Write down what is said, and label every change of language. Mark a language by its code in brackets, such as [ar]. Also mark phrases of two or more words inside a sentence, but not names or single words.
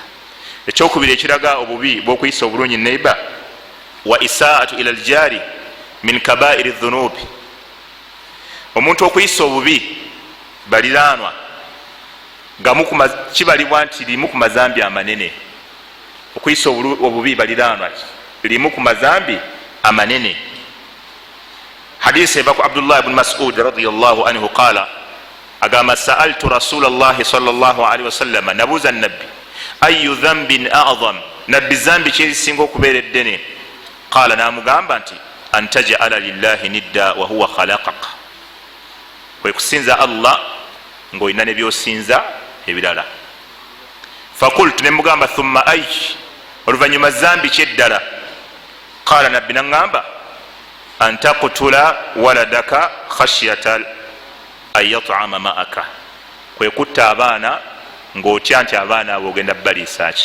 [lg] Ekyokubiri ekiraga obubi bwokuyisa obulungi neiba [ar] وإساءة إلى الجار من كبائر الذنوب, [lg] omuntu okuyisa obubi baliraanwa kibalibwa nti limu ku mazambi amanene. Okuyisa obubi baliraanwa limu ku mazambi amanene. Hadisi eva ku Abdullah ibn Mas'ud [ar] رضي الله عنه قال [lg] agamba [ar] سألت رسول الله صلى الله عليه وسلم, [lg] nabuuza nabbi [ar] أي ذنب أعظم, [lg] nabbi zambi kyerisinga okubeera eddene? Qala, namugamba nti [ar] أن تجعل لله ندا وهو خلقك, [lg] kwe kusinza Allah ng'olina ne byosinza ebirala. Fakultu, ne mugamba [ar] ثم أي, [lg] oluvannyuma zambi kyeddala? Qala, nabbi naŋŋamba [ar] أن تقتل ولدك خشية أن يطعم معك, [lg] kwe kutta abaana ng'otya nti abaana abo ogenda baliisaaki.